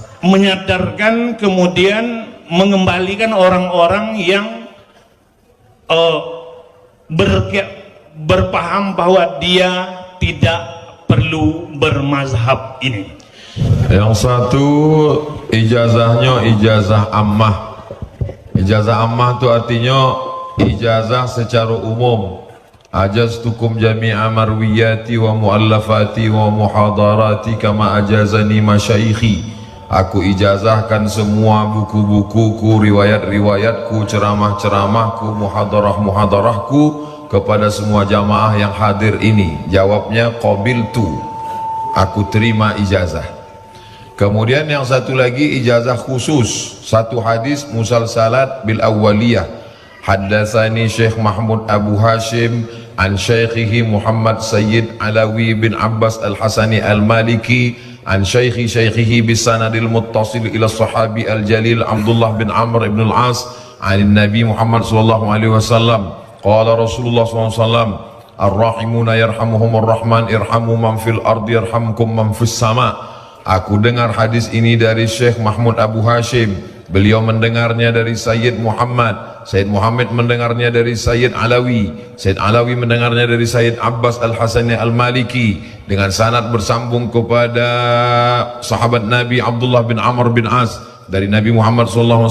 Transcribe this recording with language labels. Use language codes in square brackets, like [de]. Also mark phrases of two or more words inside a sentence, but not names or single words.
[id] menyadarkan kemudian mengembalikan orang-orang yang berpaham bahwa dia tidak perlu bermazhab ini. Yang satu ijazahnya [ar] إجازة عامة. إجازة عامة [id] itu artinya ijazah secara umum. [ar] أجزتكم جميع مروياتي ومؤلفاتي ومحاضراتي كما أجازني مشايخي. [id] Aku ijazahkan semua buku-bukuku, riwayat-riwayatku, ceramah-ceramahku, muhadarah-muhadarahku kepada semua jamaah yang hadir ini. Jawabnya qabiltu, aku terima ijazah. Kemudian yang satu lagi ijazah khusus, satu hadis [ar] مسلسلات بالأولية. حدثني الشيخ محمود أبو هاشم عن شيخه محمد سيد علوي بن عباس الحسني المالكي عن شيخه بالسند المتصل إلى الصحابي الجليل عبد الله بن عمرو بن العاص عن النبي محمد صلى الله عليه وسلم قال رسول الله صلى الله عليه وسلم الراحمون يرحمهم الرحمن ارحموا من في الأرض يرحمكم من في السماء. [id] Aku dengar hadis ini dari Syekh Mahmud Abu Hashim, beliau mendengarnya dari Sayyid Muhammad, Sayyid Muhammad mendengarnya dari Sayyid Alawi, Sayyid Alawi mendengarnya dari Sayyid Abbas Al-Hasani Al-Maliki, dengan sanad bersambung kepada sahabat Nabi Abdullah bin Amr bin As dari Nabi Muhammad SAW.